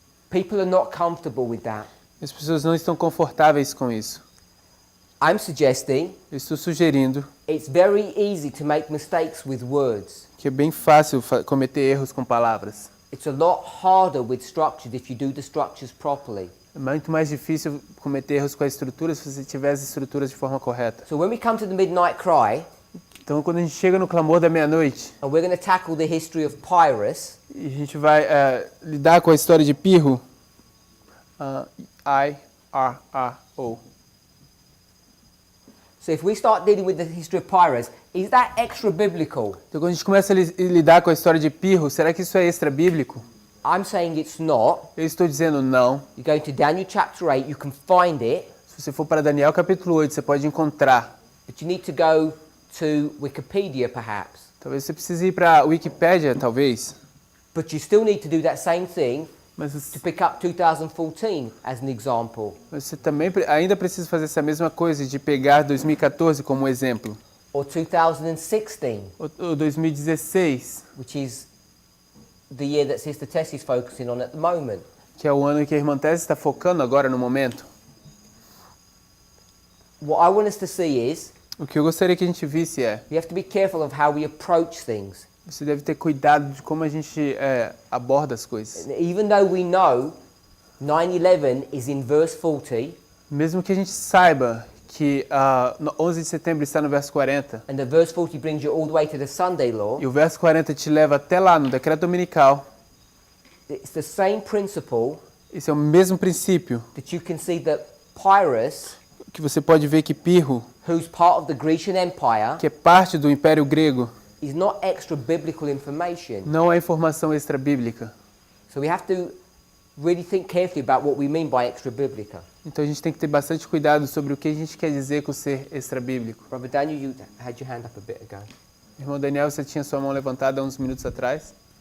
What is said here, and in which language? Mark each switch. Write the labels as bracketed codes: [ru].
[en] People are not comfortable with that. [pt] As pessoas não estão confortáveis com isso. [en] I'm suggesting [pt] Eu estou sugerindo [en] it's very easy to make mistakes with words. [pt] que é bem fácil cometer erros com palavras. [en] It's a lot harder with structures if you do the structures properly. [pt] É muito mais difícil cometer erros com as estruturas se você tiver as estruturas de forma correta. [en] So when we come to the midnight cry, [pt] Então, quando a gente chega no clamor da meia-noite, [en] and we're going to tackle the history of Pyrrhus, [pt] e a gente vai lidar com a história de Pirro, I-R-R-O. [en] so if we start dealing with the history of Pyrrhus, is that extra biblical? [pt] Então, quando a gente começa a lidar com a história de Pirro, será que isso é extra-bíblico? [en] I'm saying it's not. [pt] Eu estou dizendo não. [en] You go to Daniel chapter 8, you can find it, [pt] Se você for para Daniel capítulo 8, você pode encontrar. [en] but you need to go to Wikipedia perhaps. [pt] Talvez você precise ir para a Wikipédia, talvez. [en] But you still need to do that same thing [pt] Mas [en] to pick up 2014 as an example, [pt] você também ainda precisa fazer essa mesma coisa de pegar 2014 como exemplo. [en] or 2016, [pt] Ou 2016, [en] which is the year that Sister Tess is focusing on at the moment. [pt] que é o ano que a irmã Tess está focando agora no momento. [en] What I want us to see is [pt] O que eu gostaria que a gente visse é, [en] we have to be careful of how we approach things. [pt] você deve ter cuidado de como a gente aborda as coisas. [en] And even though we know 9/11 is in verse 40, [pt] Mesmo que a gente saiba que 11 de setembro está no verso 40, [en] and the verse 40 brings you all the way to the Sunday law, [pt] e o verso 40 te leva até lá no decreto dominical, [en] it's the same principle [pt] esse é o mesmo princípio [en] that you can see that Pyrrhus, [pt] que você pode ver que Pirro, [en] who's part of the Grecian Empire, [pt] que é parte do Império Grego, [en] is not extra biblical information. [pt] não é informação extra-bíblica. [en] So we have to really think carefully about what we mean by extra biblical. [pt] Então a gente tem que ter bastante cuidado sobre o que a gente quer dizer com ser extra-bíblico. [en] Brother Daniel, you had your hand up a bit ago. [pt] Irmão Daniel, você tinha sua mão levantada há uns minutos atrás.